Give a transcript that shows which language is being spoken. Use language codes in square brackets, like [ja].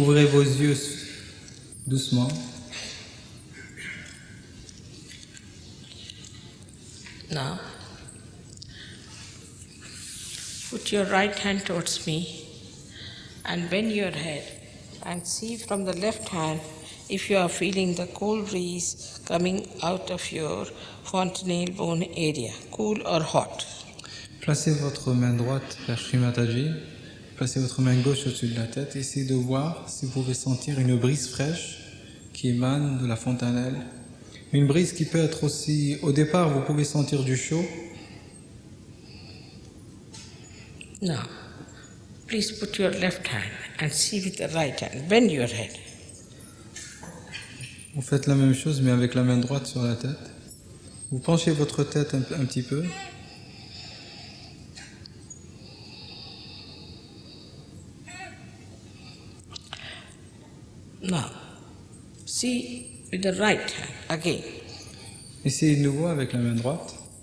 [fr] Ouvrez vos yeux doucement. [en] Now, put your right hand towards me and bend your head and see from the left hand if you are feeling the cold breeze coming out of your fontanelle bone area, cool or hot. [fr] Placez votre main droite vers Shri Mataji. Placez votre main gauche au-dessus de la tête. Essayez de voir si vous pouvez sentir une brise fraîche qui émane de la fontanelle. Une brise qui peut être aussi... Au départ, vous pouvez sentir du chaud. [en] Now, please put your left hand and see with the right hand. Bend your head. [fr] Vous faites la même chose, mais avec la main droite sur la tête. Vous penchez votre tête un petit peu. [en] Now, see with the right hand again. [fr] Essayez de nouveau avec la main droite.